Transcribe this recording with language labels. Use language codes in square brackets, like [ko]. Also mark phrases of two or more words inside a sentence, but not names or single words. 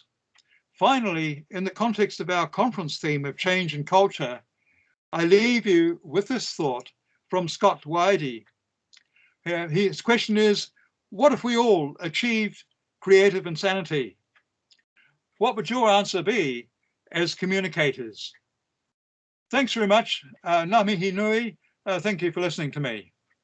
[en] Finally, in the context of our conference theme of change and culture, I leave you with this thought from Scott Whitey. His question is, what if we all achieved creative insanity? What would your answer be as communicators? Thanks very much. [mi] Ngā mihi nui. [en] Thank you for listening to me.